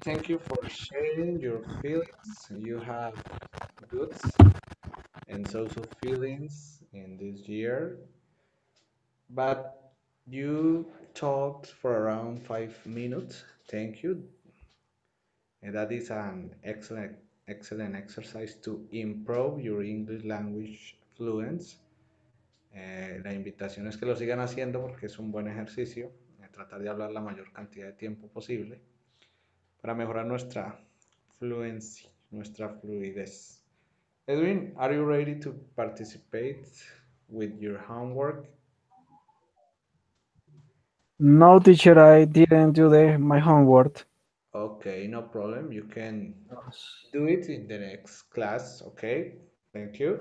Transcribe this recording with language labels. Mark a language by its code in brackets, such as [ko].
[en] Thank you for sharing your feelings. You have goods and social feelings in this year, but you talked for around 5 minutes. Thank you. And that is an excellent exercise to improve your English language fluence. [es] La invitación es que lo sigan haciendo porque es un buen ejercicio, tratar de hablar la mayor cantidad de tiempo posible para mejorar nuestra fluency, nuestra fluidez. [en] Edwin, are you ready to participate with your homework? No, teacher, I didn't do my homework. Okay, no problem. You can do it in the next class. Okay, thank you.